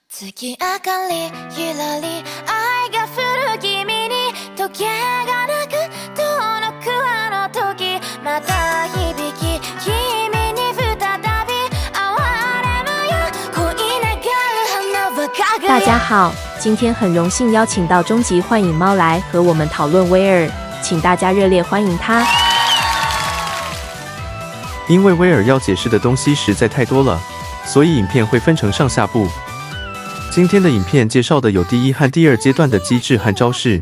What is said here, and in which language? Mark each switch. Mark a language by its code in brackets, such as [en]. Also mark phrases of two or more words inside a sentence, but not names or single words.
[ja] 月明かりゆらり愛が降る君に時計がなく遠のくあの時また響き君に再び会われぬよ恋ながる花は輝く。 [zh] 大家好，今天很荣幸邀请到终极幻影猫来和我们讨论威尔，请大家热烈欢迎他。因为威尔要解释的东西实在太多了，所以影片会分成上下部。今天的影片介绍的有第一和第二阶段的机制和招式。